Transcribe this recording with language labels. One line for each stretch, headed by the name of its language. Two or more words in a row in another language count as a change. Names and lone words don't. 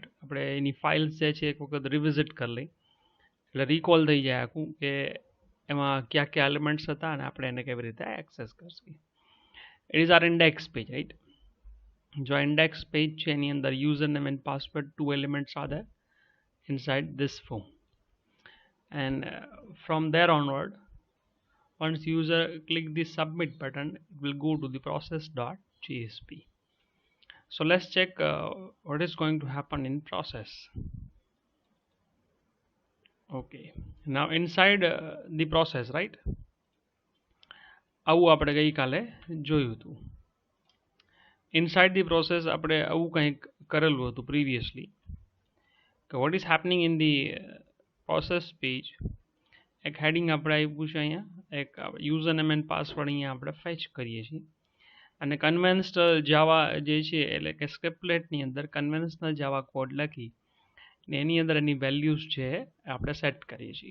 Gujarati: આપણે એની ફાઇલ્સ જે છે એક વખત રિવિઝિટ કરી લઈ એટલે રિકોલ થઈ જાય આખું કે એમાં કયા કયા એલિમેન્ટ્સ હતા અને આપણે એને કેવી રીતે એક્સેસ કરશું.
English: it is our index page, right.
Gujarati: જો ઇન્ડેક્સ પેજ છે એની અંદર
English: user name and password 2 elements are there inside this form, and from there onward, once user click the submit button, it will go to the process.jsp. So let's check what is going to happen in process. Okay, now inside the process, right,
Gujarati: આવું આપણે ગઈકાલે જોયું હતું.
English: inside the process
Gujarati: આપણે આવું કંઈક કરેલું હતું પ્રીવિયસલી.
English: what is happening in the process page,
Gujarati: એક હેડિંગ આપણે આપ્યું છે અહીંયા, એક
English: user name and password
Gujarati: અહીંયા આપણે ફેચ કરીએ છીએ, અને
English: conventional Java
Gujarati: જે છે એટલે કે સ્ક્રિપ્ટલેટની અંદર
English: conventional Java code
Gujarati: લખી ને એની અંદર એની વેલ્યુઝ છે આપણે સેટ કરીએ છીએ.